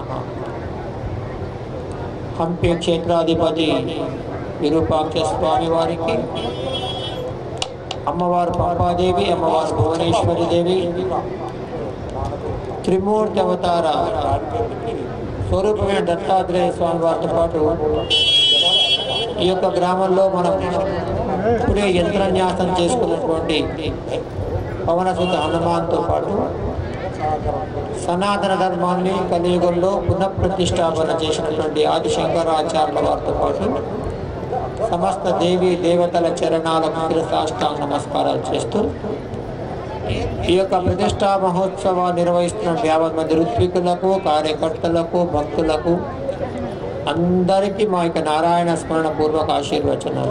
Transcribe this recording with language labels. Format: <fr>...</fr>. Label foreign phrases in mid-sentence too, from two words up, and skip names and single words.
<te>హంపీ క్షేత్రాధిపతి విరూపాక్ష స్వామి వారికీ అమ్మవారు పంపాదేవి అమ్మవారు భువనేశ్వరీ దేవి త్రిమూర్తి అవతార स्वरूपమైన దత్తాత్రేయ స్వామి వారితో పాటు ఈ యొక్క గ్రామంలో మనం ఇప్పుడే యంత్రన్యాసం చేసుకున్నటువంటి పవనసుత హనుమాన్తో పాటు సనాతన ధర్మాన్ని కలియుగంలో పునఃప్రతిష్టాపన చేసినటువంటి ఆది శంకరాచార్యుల వారితో పాటు సమస్త దేవీ దేవతల చరణాలకు శిరసాష్టాంగ నమస్కారాలు చేస్తూ ఈ యొక్క ప్రతిష్టా మహోత్సవాన్ని నిర్వహిస్తున్న యావత్ మంది ఋత్వికులకు కార్యకర్తలకు భక్తులకు అందరికీ మా యొక్క నారాయణ స్మరణ పూర్వక ఆశీర్వచనాలు.</te>